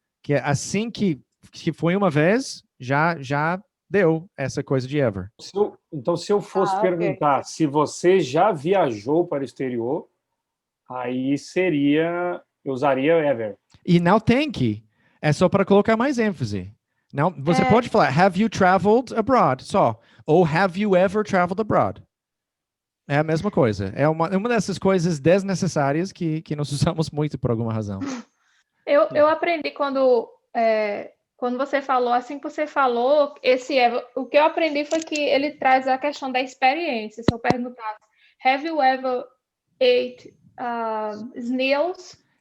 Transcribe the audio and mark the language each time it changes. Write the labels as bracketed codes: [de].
[pt] Que é assim que foi uma vez, já deu essa coisa de ever. Então, se eu fosse perguntar se você já viajou para o exterior, aí eu usaria ever. E não tem que. É só para colocar mais ênfase. Não, você pode falar, [en] have you traveled abroad? [pt] Só. [en] Ou have you ever traveled abroad? [pt] É a mesma coisa. É uma dessas coisas desnecessárias que nós usamos muito por alguma razão. Eu aprendi quando você falou, assim que você falou, o que eu aprendi foi que ele traz a questão da experiência. Se eu perguntasse, [en] have you ever ate snails?